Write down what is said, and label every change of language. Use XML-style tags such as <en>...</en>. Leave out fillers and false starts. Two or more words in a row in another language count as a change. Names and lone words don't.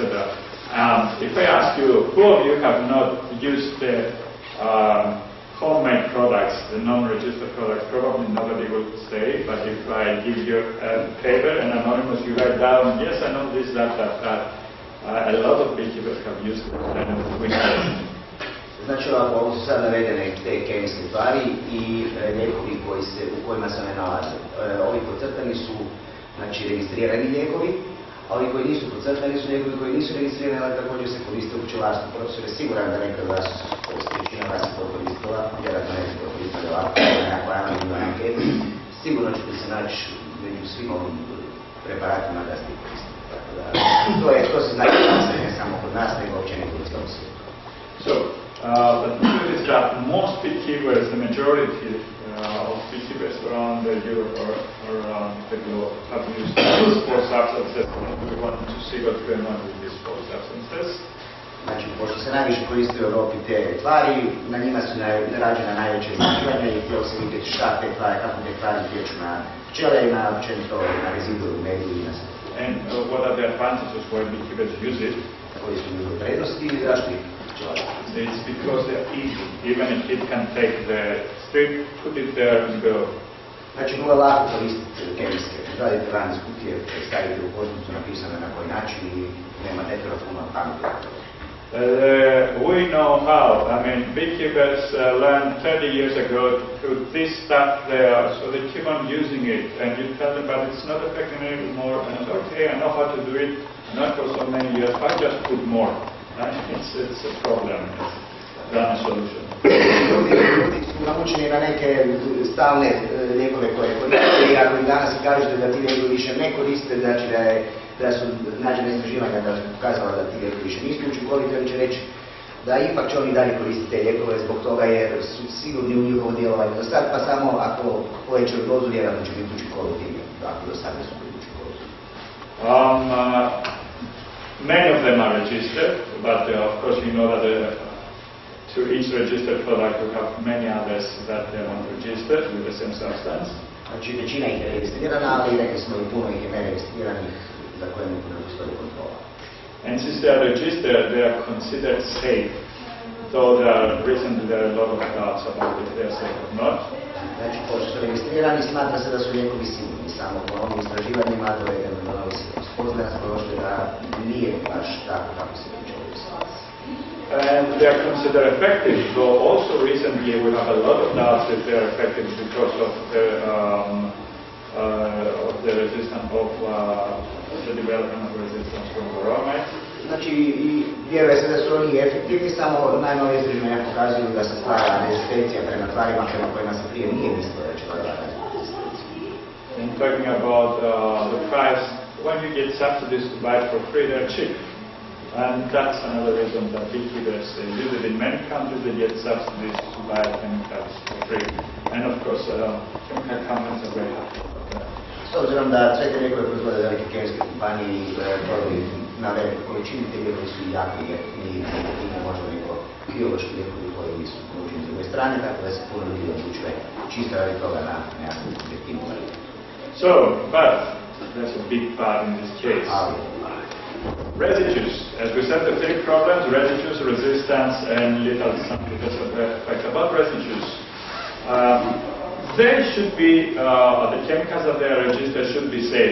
<en>If I ask you, who of you have not used the homemade products, the non-registered products, probably nobody will say, but if I give you a paper and anonymous, you write down, yes, I know this, that. A lot of beekeepers have used it and we know.</en> <hr>Znači, ovo su sad navedene te kemijske tvari i lijekovi u kojima se ne nalaze. Ovi podcrtani su, znači, registrirani lijekovi, a ovi koji nisu podcrtani su lijekovi koji nisu registrirani, ali također se koriste u pčelarstvu. Profesor je siguran da neka vas, većina vas je to koristila, vjerojatno neki to koristili ovako, nekako anonimnoj anketi. Sigurno ćete se naći među svim ovim preparatima da ste koristili. To se zna kod nas, ne samo kod nas, nego općenito u cijelom svijetu.</hr> <en>So, the truth is that most beekeepers, the majority of beekeepers around Europe or around the globe have used these 4 substances. We want to see what's going on with these 4 substances.</en> <hr>Znači, pošto se najviše koriste u Europi te tvari, na njima su rađena najveće istraživanja i htjelo se vidjeti šta te tvari, kako te tvari utječu na pčele i na općenito na rezidue u medu i na sve.</hr> <en>And what are the advantages why beekeepers use it?</en> <hr>Koji su njihove prednosti i zašto ih pčelari?</hr> <en>It's because they're easy. Even a kid can take the strip, put it there and go.</en> <hr>Znači, vrlo lako koristiti kemijske. Radite van iz kutije, stavite u kožnicu, napisano na koji način i nema nekada puno pameti.</hr> <en>We know how. I mean, beekeepers learned 30 years ago to put this stuff there, so they keep on using it. And you tell them, but it's not effective anymore. And it's okay, I know how to do it. Not for so many years. I just put more. Right? It's a problem. It's not a solution.</en> <hr>Ljudi su naučeni na neke stalne lijekove koje koriste i ako im danas kažete da ti lijekovi više ne koriste, znači da su nađene istraživanja da su pokazala da ti lijekovi više nisu učinkoviti, oni će reći da ipak će oni dalje koristiti te lijekove zbog toga jer su sigurni u njihovo djelovanje do sad, pa samo ako povećaju dozu vjerojatno će biti učinkoviti ako do sad su bili učinkoviti.</hr> <en>Many of them are registered, but of course you know that to each registered product we have many others that are not registered with the same substance.</en> <hr>Znači većina ih je registrirana, ali rekli smo i puno ih je neregistriranih za koje ne postoji kontrola.</hr> <en>And since they are registered, they are considered safe, though recently there are a lot of doubts about if they are safe or not.</en> <hr>Znači, pošto su registrirani, smatra se da su lijekovi sigurni. Samo po ovim istraživanjima dovedeno do novih spoznaja smo došli da nije baš tako kako se priča u situaciji.</hr> <en>And they are considered effective, though also recently we have a lot of doubts if they are effective because of the resistance of the development of resistance from bromide.</en> <hr>Znači, vjeruje se da su oni efektivni, samo najnovije istraživanja pokazuju da se stvara rezistencija prema tvarima prema kojima se prije nije mislilo da će dodavati rezistenciju.</hr> <en>And talking about the price, when you get subsidies to buy it for free, they're cheap. And that's another reason that big traders use it. In many countries they get subsidies to buy chemicals for free. And of course, chemical companies are very happy about that.</en> <hr>S obzirom da sve te lijekove proizvode velike kemijske kompanije i prodaju na veliku količinu, te lijekovi su jako jeftini i možda neko biološki lijekovi koji su ponuđeni s druge strane, tako da se puno ljudi odlučuje čisto radi toga na nekakvu jeftinu varijantu.</hr> <en>So, but there's a big part in this case. Residues. As we said, the three problems: residues, resistance, and little effect. About residues, they should be the chemicals that they are registered should be safe.</en>